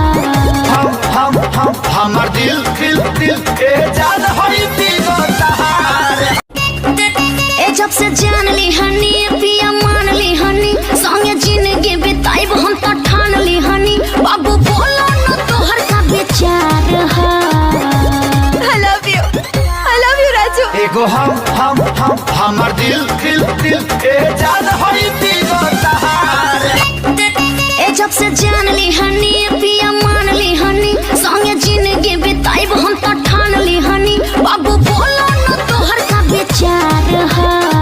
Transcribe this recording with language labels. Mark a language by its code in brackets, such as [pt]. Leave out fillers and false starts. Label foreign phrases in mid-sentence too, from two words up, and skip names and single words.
[bho] हमर दिल ए जान होई पीगो तहार। जब से जान ली हनी पिया मान ली हनी संगे जिंदगी बिताई हम तो ठान ली हनी बाबू बोलो न तोहर का विचार है। [en] I love you राजू। [bho] एगो हमर दिल ए जान होई पीगो तहार। जब से जान ली हनी पिया मान ली हनी संगे जिंदगी बिताई हम तो ठान ली हनी बाबू बोलो न तोहर का विचार है।